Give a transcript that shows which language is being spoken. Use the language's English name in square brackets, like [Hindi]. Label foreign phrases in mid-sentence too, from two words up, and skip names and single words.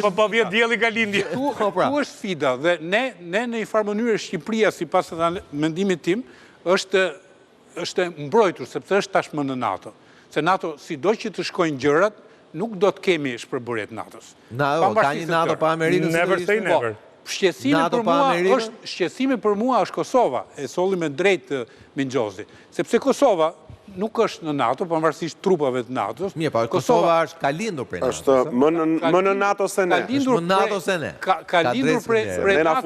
[Albanian] Apo po vjen dielli nga lindja. Tu është sfida dhe ne në një farë mënyrë Shqipëria sipas mendimit tim është mbrojtur sepse është tashmë në NATO. Se NATO sido që të shkojnë gjërat nuk do të kemi shpërbërjet NATO-s. Ka një NATO pa Amerikën. [English] Never say never. [Albanian] Shqetësimi për mua është Kosova, e solli me drejt Mingjozi. Sepse Kosova nuk është në NATO, pavarësisht trupave të NATO-s. Mirë, po Kosova është ka lindur prej NATO. Është më në NATO se ne. Është më NATO se ne. Ka lindur prej NATO.